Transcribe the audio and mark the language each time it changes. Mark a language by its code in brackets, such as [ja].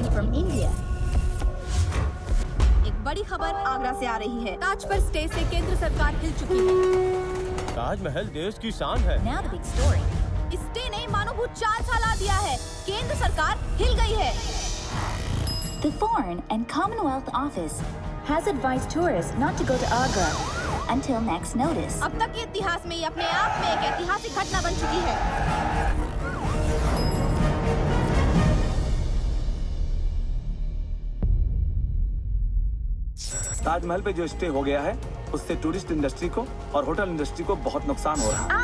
[hi] बड़ी खबर आगरा से आ रही है। ताज पर स्टे से केंद्र सरकार हिल चुकी है। ताजमहल देश की शान है। स्टे ने मानो भूचाल ला दिया है। केंद्र सरकार हिल गई है। [en] The Foreign and Commonwealth Office has advised tourists not to go to Agra until next notice. [hi] अब तक के इतिहास में ये अपने आप में एक ऐतिहासिक घटना बन चुकी है। ताजमहल पे जो स्टे हो गया है, उससे टूरिस्ट इंडस्ट्री को और होटल इंडस्ट्री को बहुत नुकसान हो रहा है।